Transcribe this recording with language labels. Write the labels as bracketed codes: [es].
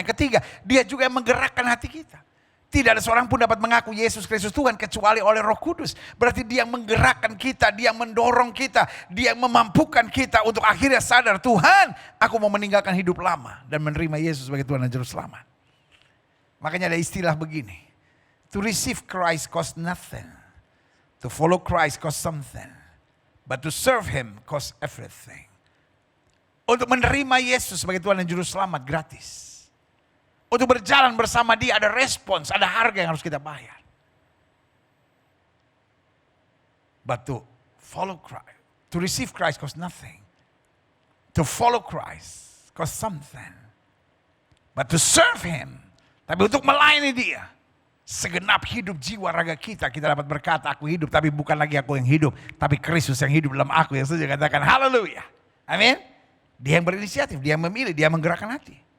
[id] Yang ketiga, dia juga yang menggerakkan hati kita. Tidak ada seorang pun dapat mengaku Yesus Kristus Tuhan kecuali oleh Roh Kudus. Berarti dia yang menggerakkan kita, dia yang mendorong kita, dia yang memampukan kita untuk akhirnya sadar, Tuhan, aku mau meninggalkan hidup lama dan menerima Yesus sebagai Tuhan dan Juru Selamat. Makanya ada istilah begini, [en] to receive Christ costs nothing, to follow Christ costs something, but to serve Him costs everything. [id] Untuk menerima Yesus sebagai Tuhan dan Juru Selamat gratis. Untuk berjalan bersama Dia ada respons, ada harga yang harus kita bayar. [en] But to follow Christ, to receive Christ costs nothing. To follow Christ costs something. But to serve Him, [id] tapi untuk melayani Dia, segenap hidup jiwa raga kita dapat berkata, aku hidup, tapi bukan lagi aku yang hidup, tapi Kristus yang hidup dalam aku. Yang setuju katakan haleluya. Amin. Dia yang berinisiatif, dia yang memilih, dia yang menggerakkan hati.